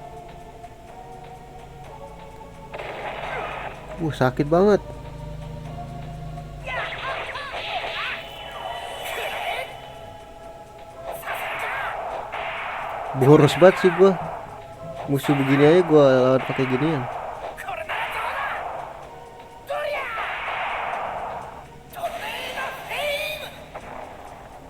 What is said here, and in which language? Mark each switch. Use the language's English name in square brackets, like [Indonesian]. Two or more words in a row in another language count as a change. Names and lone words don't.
[Indonesian] Sakit banget. Boros banget sih gua. Musuh begini aja gua lawan pakai ginian. [Japanese] これならどうだ。とりゃ。トルネードフェイム。